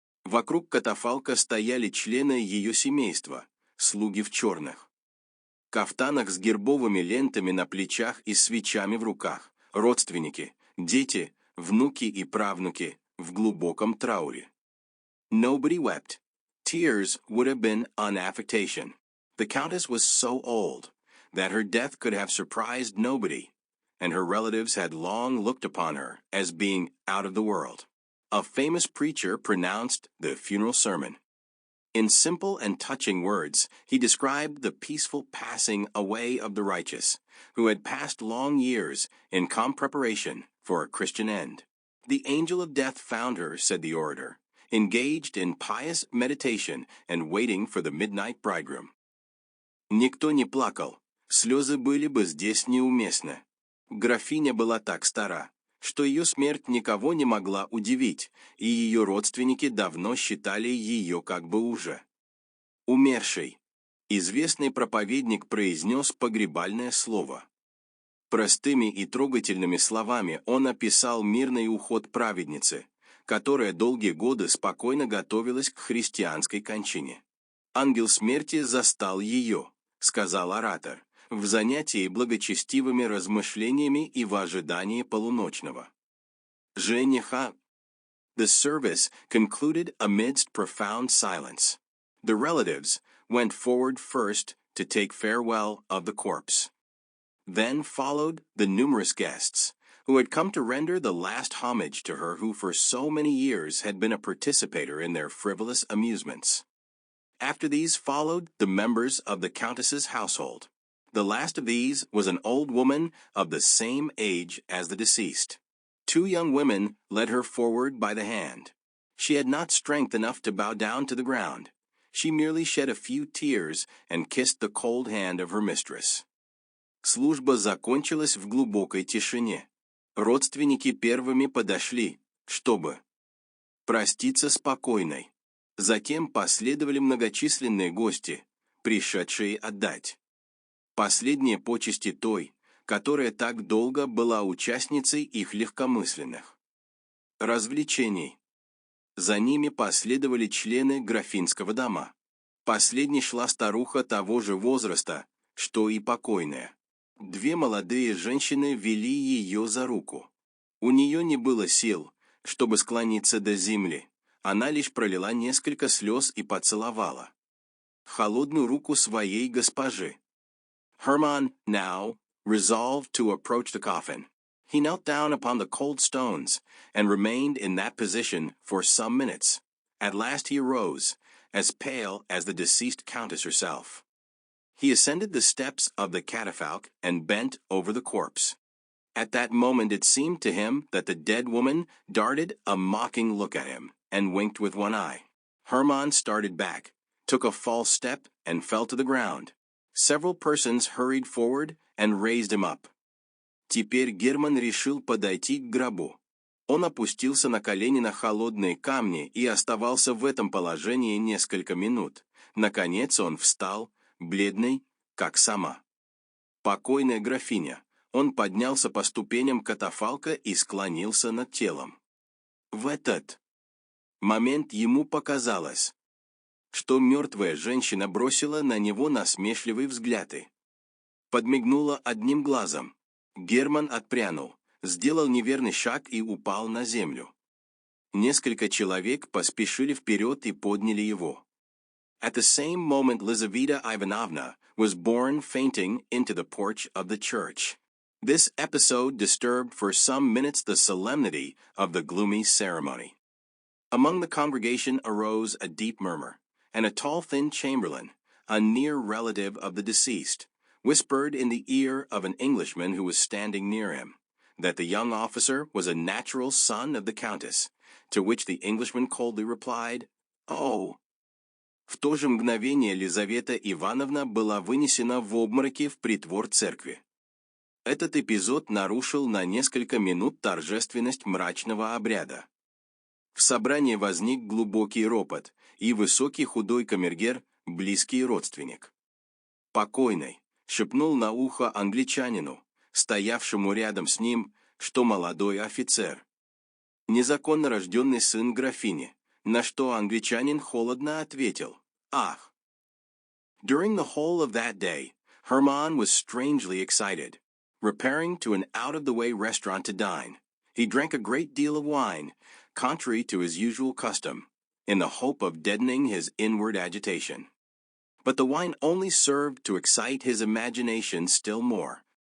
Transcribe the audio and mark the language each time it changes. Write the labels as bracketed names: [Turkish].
[Russian] Вокруг катафалка стояли члены ее семейства, слуги в черных кафтанах с гербовыми лентами на плечах и свечами в руках, родственники, дети, внуки и правнуки в глубоком трауре. [English] Nobody wept. Tears would have been an affectation. The countess was so old that her death could have surprised nobody, and her relatives had long looked upon her as being out of the world. A famous preacher pronounced the funeral sermon. In simple and touching words, he described the peaceful passing away of the righteous, who had passed long years in calm preparation for a Christian end. The angel of death found her, said the orator, engaged in pious meditation and waiting for the midnight bridegroom. [Russian] Никто не плакал, слезы были бы здесь неуместны. Графиня была так стара, что ее смерть никого не могла удивить, и ее родственники давно считали ее как бы уже умершей. Известный проповедник произнес погребальное слово. Простыми и трогательными словами он описал мирный уход праведницы, которая долгие годы спокойно готовилась к христианской кончине. «Ангел смерти застал ее», — сказал оратор, в занятии благочестивыми размышлениями и в ожидании полуночного жениха. [English] The service concluded amidst profound silence. The relatives went forward first to take farewell of the corpse. Then followed the numerous guests, who had come to render the last homage to her who for so many years had been a participator in their frivolous amusements. After these followed the members of the countess's household. The last of these was an old woman of the same age as the deceased. 2 young women led her forward by the hand. She had not strength enough to bow down to the ground. She merely shed a few tears and kissed the cold hand of her mistress. [Russian] Служба закончилась в глубокой тишине. Родственники первыми подошли, чтобы проститься с покойной. Затем последовали многочисленные гости, пришедшие отдать последние почести той, которая так долго была участницей их легкомысленных развлечений. За ними последовали члены графинского дома. Последней шла старуха того же возраста, что и покойная. 2 молодые женщины вели ее за руку. У нее не было сил, чтобы склониться до земли. Она лишь пролила несколько слез и поцеловала холодную руку своей госпожи. [English] Hermann now resolved to approach the coffin. He knelt down upon the cold stones and remained in that position for some minutes. At last he arose, as pale as the deceased countess herself. He ascended the steps of the catafalque and bent over the corpse. At that moment it seemed to him that the dead woman darted a mocking look at him and winked with one eye. Hermann started back, took a false step, and fell to the ground. Several persons hurried forward and raised him up. [Russian] Теперь Герман решил подойти к гробу. Он опустился на колени на холодные камни и оставался в этом положении несколько минут. Наконец он встал, бледный, как сама покойная графиня. Он поднялся по ступеням катафалка и склонился над телом. В этот момент ему показалось, что мертвая женщина бросила на него насмешливые взгляды. Подмигнула одним глазом. Герман отпрянул, сделал неверный шаг и упал на землю. Несколько человек поспешили вперед и подняли его. [English] At the same moment Lizaveta Ivanovna was borne fainting into the porch of the church. This episode disturbed for some minutes the solemnity of the gloomy ceremony. Among the congregation arose a deep murmur, and a tall thin chamberlain, a near relative of the deceased, whispered in the ear of an Englishman who was standing near him, that the young officer was a natural son of the countess, to which the Englishman coldly replied, «Oh!» [Russian] В то же мгновение Лизавета Ивановна была вынесена в обмороке в притвор церкви. Этот эпизод нарушил на несколько минут торжественность мрачного обряда. В собрании возник глубокий ропот, и высокий худой камергер, близкий родственник покойной, шепнул на ухо англичанину, стоявшему рядом с ним, что молодой офицер незаконно рожденный сын графини, на что англичанин холодно ответил: «Ах!» [English] During the whole of that day, Herman was strangely excited. Repairing to an out-of-the-way restaurant to dine, he drank a great deal of wine, contrary to his usual custom, in the hope of deadening his inward agitation. But the wine only served to excite his imagination still more.